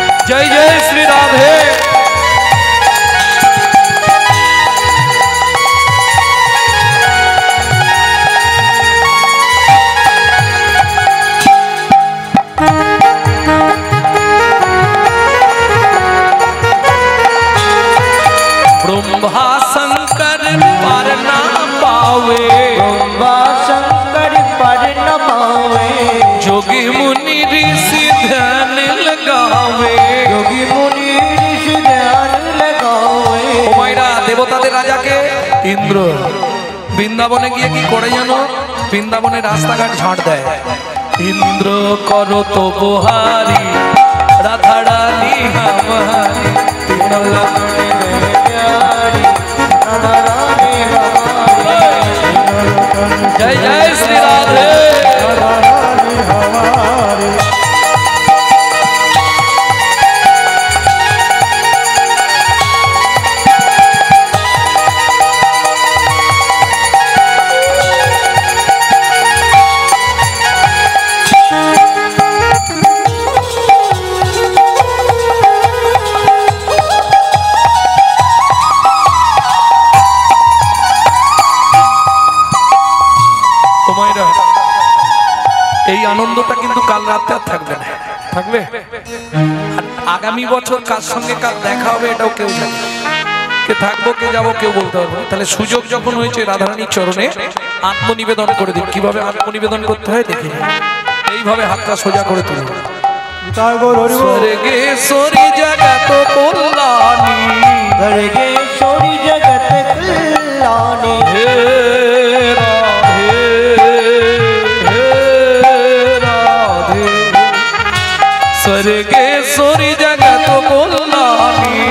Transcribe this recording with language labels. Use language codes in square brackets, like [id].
[hi] जय जय श्री राधे ब्रह्मा शंकर पर ना पावे ब्रह्मा शंकर पर न पावे जोगी मुनि ऋषि ध्यान लगावे योगी मुनि ऋषि ध्यान लगावे [bn] ওমাইরা দেবতাদের রাজাকে ইন্দ্র বৃন্দাবনে গিয়ে কি করে জানো বৃন্দাবনে রাস্তাঘাট ঝাঁট দেয় ইন্দ্র করো তো [hi] বহারি রাধা রানী हमारी तीनों लोकन में प्यारी राधा रानी हमारी जय जय श्री राधे राधा रानी हमारी [bn] তোমাইরা এই আনন্দটা কিন্তু কাল রাতে আর থাকবে না থাকবে আর আগামী বছর কার সঙ্গে কার দেখা হবে এটাও কেউ জানে না। কে থাকবো কে যাবো কেউ বলতে পারবে না। তাহলে সুযোগ যখন হয়েছে রাধারানীর চরণে আত্মনিবেদন করে দিন কিভাবে আত্মনিবেদন করতে হয় দেখে নিন। এইভাবে হাতটা সোজা করে তুলুন তাই গো হরি বল। [hi] स्वर्गेश्वरी जगत कल्याणी स्वर्गेश्वरी जगत कल्याणी हे राधे हे राधे स्वर्गेश्वरी जगत कल्याणी